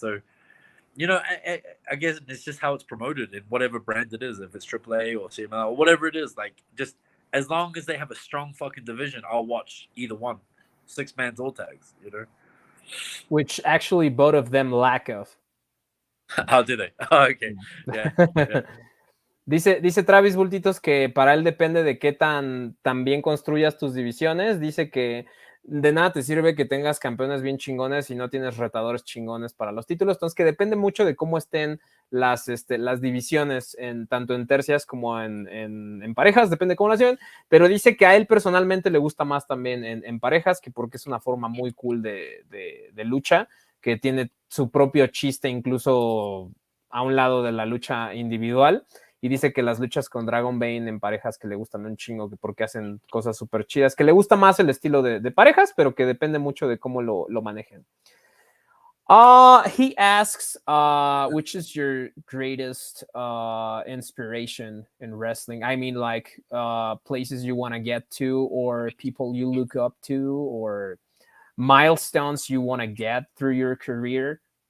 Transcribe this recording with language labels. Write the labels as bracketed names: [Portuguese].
[English] So, you know, I guess it's just how it's promoted in whatever brand it is, if it's AAA or CML or whatever it is. Like, just as long as they have a strong fucking division, I'll watch either one, 6-mans or tags. You know, which actually both of them lack of. How do they? Oh, okay, yeah. [Spanish] Dice Travis Bultitos que para él depende de qué tan bien construyas tus divisiones. Dice que de nada te sirve que tengas campeones bien chingones si no tienes retadores chingones para los títulos. Entonces, que depende mucho de cómo estén las divisiones, tanto en tercias como en parejas, depende de cómo las lleven. Pero dice que a él personalmente le gusta más también en parejas, que porque es una forma muy cool de lucha, que tiene su propio chiste incluso a un lado de la lucha individual. Y dice que las luchas con Dragon Bane en parejas que le gustan un chingo, que porque hacen cosas súper chidas, que le gusta más el estilo de parejas, pero que depende mucho de cómo lo manejen. [English] He asks, which is your greatest inspiration in wrestling? I mean, like places you want to get to, or people you look up to, or milestones you want to get through your career?